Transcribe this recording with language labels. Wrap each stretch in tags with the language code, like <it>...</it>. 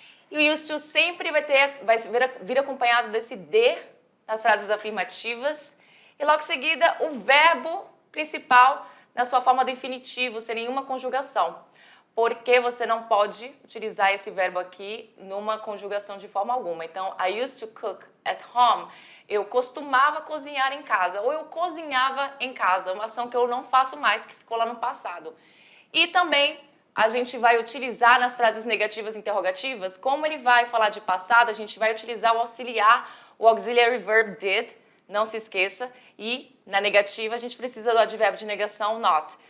<pt>E o used to sempre vai vir acompanhado desse de nas frases afirmativas. E logo em seguida, o verbo principal na sua forma do infinitivo, sem nenhuma conjugação. Porque você não pode utilizar esse verbo aqui numa conjugação de forma alguma. Então,</pt> <en>I used to cook at home.</en> <pt>Eu costumava cozinhar em casa. Ou eu cozinhava em casa. Uma ação que eu não faço mais, que ficou lá no passado. E também a gente vai utilizar nas frases negativas interrogativas, como ele vai falar de passado, a gente vai utilizar o auxiliar, o auxiliary verb did, não se esqueça, e na negativa a gente precisa do advérbio de negação not.</pt>